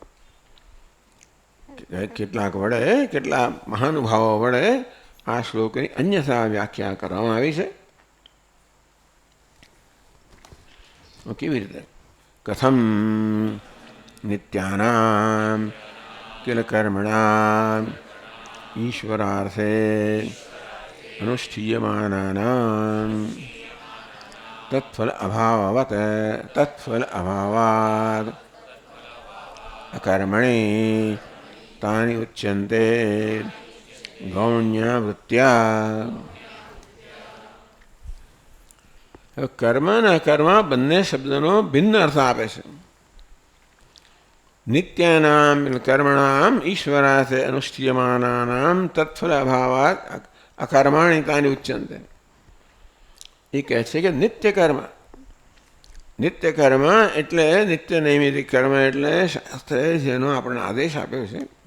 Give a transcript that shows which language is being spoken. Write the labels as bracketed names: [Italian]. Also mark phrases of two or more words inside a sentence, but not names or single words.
[Gujarati] કેટલાક વડે, કેટલા મહાનુભાવો વડે આ શ્લોકની અન્યથા વ્યાખ્યા કરવામાં આવી છે। કેવી રીતે? [Sanskrit] કથમ નિત્યાનામ કિલ કર્મણામ ઈશ્વરાર્થે अनुष्ठीयमानानां तत्फल अभाववत् तत्फल अभावात् अकर्मणि तानि उच्यन्ते गौण्यवृत्त्या। [Gujarati] હવે કર્મ અને અકર્મ બંને શબ્દનો ભિન્ન અર્થ આપે છે. [Sanskrit] નિત્યાનામ કર્મણામ ઈશ્વરાસે અનુષ્ઠીયમાનાનામ તત્ફલ અભાવાત અકર્માણિતાની ઉચ્ચંતે. [Gujarati] એ કહે છે કે નિત્ય કર્મ એટલે નિત્ય નૈમિતિક કર્મ એટલે શાસ્ત્રે જેનો આપણને આદેશ આપ્યો છે.